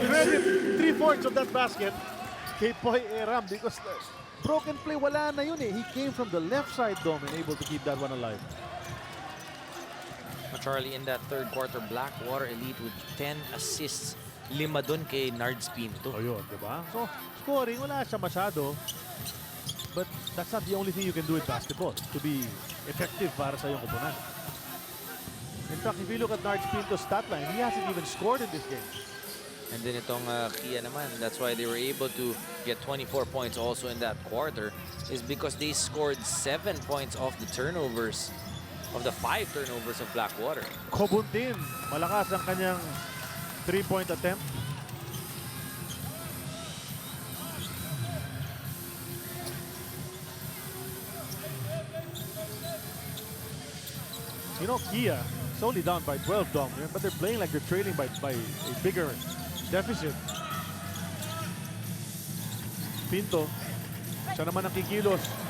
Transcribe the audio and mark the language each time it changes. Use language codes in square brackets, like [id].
[en] Credit 3/4 of that basket kay Poy Eram because broken play, [tl] wala na yun eh. [en] He came from the left side dome and able to keep that one alive. Charlie, in that third quarter, Blackwater Elite with 10 assists. [tl] 5 dun kay Nards Pinto. O yun, di ba? So, scoring, wala siya masyado. [en] But that's not the only thing you can do in basketball to be effective [tl] para sa iyong koponan. [en] In fact, if you look at Nards Pinto's stat line, he hasn't even scored in this game. And then [tl] itong Kia naman, [en] that's why they were able to get 24 points also in that quarter, is because they scored 7 points off the turnovers. of the 5 turnovers of Blackwater. [tl] Kobuntin, malakas ang kanyang 3-point attempt. [en] You know, Kia is only down by 12, Dom, but they're playing like they're trailing by a bigger deficit. [tl] Pinto, siya naman ang kikilos.